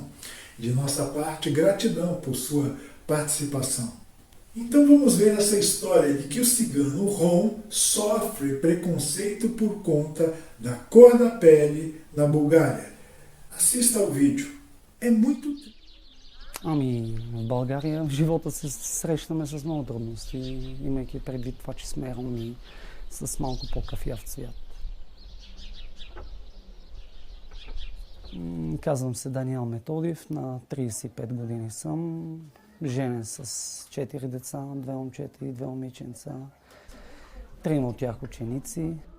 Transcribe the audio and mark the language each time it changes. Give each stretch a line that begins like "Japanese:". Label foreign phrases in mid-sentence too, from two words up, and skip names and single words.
Portuguese: De nossa parte, gratidão por sua participação. Então vamos ver essa história de que o cigano Rom sofre preconceito por conta da cor da pele na Bulgária. Assista ao vídeo. É muito...
Bulgarian: В България в живота се срещаме с много трудности, имайки предвид това, че сме роми с малко по-кафяв цвят. Казвам се Даниел Методиев, на 35 години съм, женен с 4 деца, 2 момчета и 2 момиченца, 3 от тях ученици.